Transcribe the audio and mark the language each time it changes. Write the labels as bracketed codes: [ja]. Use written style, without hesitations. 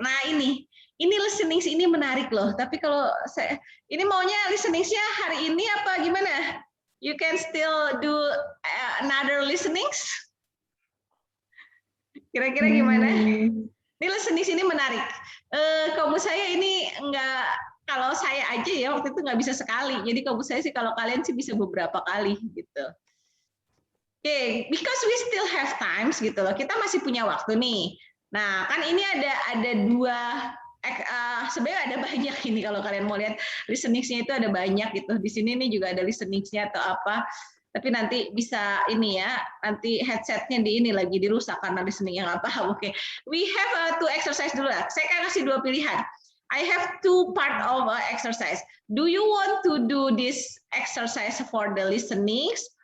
[id] Nah, ini listening ini menarik loh. Tapi kalau ini maunya listening-nya hari ini apa gimana? [en] You can still do another listenings? [id] Kira-kira gimana? Ini listening ini menarik. Kalau saya ini enggak, kalau saya aja ya waktu itu nggak bisa sekali. Jadi kalau saya sih kalau kalian sih bisa beberapa kali gitu. [en] Oke, because we still have times [id] gitu loh. Kita masih punya waktu nih. Nah, kan ini ada dua, sebenarnya ada banyak ini kalau kalian mau lihat listening-nya itu ada banyak gitu. Di sini nih juga ada listening-nya atau apa. Tapi nanti bisa ini ya, nanti headset-nya di ini lagi dirusak karena listening yang nggak paham. Oke, [en] we have two exercise [id] dulu lah. Saya akan kasih 2 pilihan. [en] I have 2 part of exercise. Do you want to do this exercise for the listenings?